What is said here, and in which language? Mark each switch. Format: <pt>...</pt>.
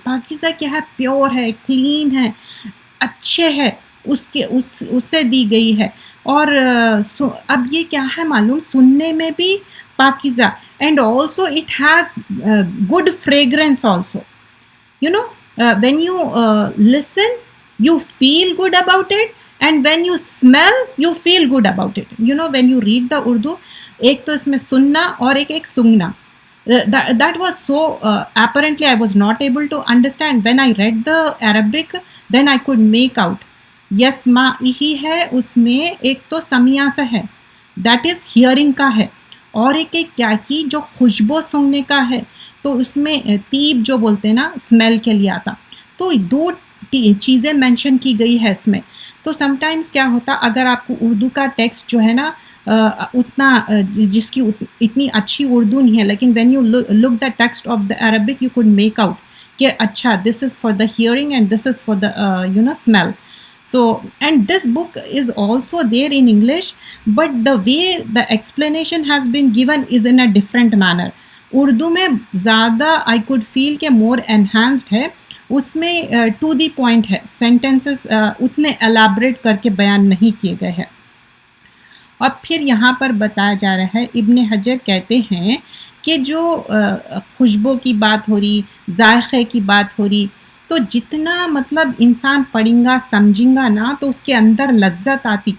<ur>پاکیزہ کیا ہے؟ پیور ہے، کلین ہے، اچھے ہے، اس سے دی گئی ہے. اور اب یہ کیا ہے معلوم، سننے میں بھی پاکیزہ،</ur> <en>And also it has good fragrance also. when you listen, you feel good about it, and when you smell, you feel good about it. When you read the Urdu,</en> <ur>ایک تو اس میں سننا اور ایک سنگنا.</ur> <en>That was so apparently I was not able to understand. When I read the Arabic, then I could make out.</en> <ur>یس ما ہی ہے، اس میں ایک تو سمیع سے ہے، دیٹ از ہیئرنگ کا ہے، اور ایک کیا کی جو خوشبو سونگنے کا ہے، تو اس میں طیب جو بولتے ہیں نا اسمیل کے لیے آتا. تو دو چیزیں مینشن کی گئی ہے اس میں. تو سم ٹائمز کیا ہوتا، اگر آپ کو اردو کا ٹیکسٹ جو ہے نا اتنا جس کی اتنی اچھی اردو نہیں ہے، لیکن</ur> <en>when you look the text of the Arabic you could make out</en> <ur>کہ اچھا</ur> <en>This is for the hearing and this is for the smell. So, and this book is also there in English, but the way the explanation has been given is in a different manner.</en> <ur>Urdu میں زیادہ</ur> <en>I could feel</en> <ur>کہ</ur> <en>more enhanced</en> <ur>ہے، اس میں to the point ہے، sentences اتنے elaborate کر کے بیان نہیں کیے گئے ہیں. اور پھر یہاں پر بتایا جا رہا ہے، ابن حجر کہتے ہیں کہ جو خوشبو کی بات ہو رہی، ذائقے کی بات ہو رہی، تو جتنا مطلب انسان پڑھیں گا سمجھیں گا نا، تو اس کے اندر لذت آتی.</ur>